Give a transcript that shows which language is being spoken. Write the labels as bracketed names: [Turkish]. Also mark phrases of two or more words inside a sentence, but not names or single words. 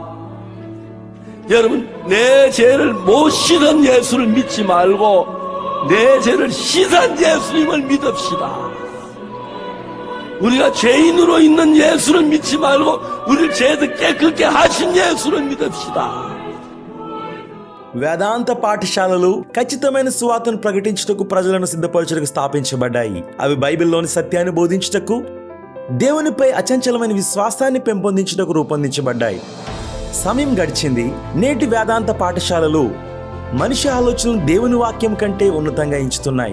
[Korean] 여러분 내 죄를 못 씻은 예수를 믿지 말고 내 죄를 씻은 예수님을 믿읍시다. 우리가 죄인으로 있는 예수를 믿지 말고 우리를 죄도 깨끗게 하신 예수를 믿읍시다. [Telugu] వేదాంత పాఠశాలలు ఖచ్చితమైన సువార్తను ప్రకటించుటకు ప్రజలను సిద్ధపరచుటకు స్థాపించబడ్డాయి. అవి బైబిల్లోని సత్యాన్ని బోధించుటకు దేవునిపై అచంచలమైన విశ్వాసాన్ని పెంపొందించుటకు రూపొందించబడ్డాయి. సమయం గడిచింది. నేటి వేదాంత పాఠశాలలు మనిషి ఆలోచనలు దేవుని వాక్యం కంటే ఉన్నతంగా ఎంచుతున్నాయి.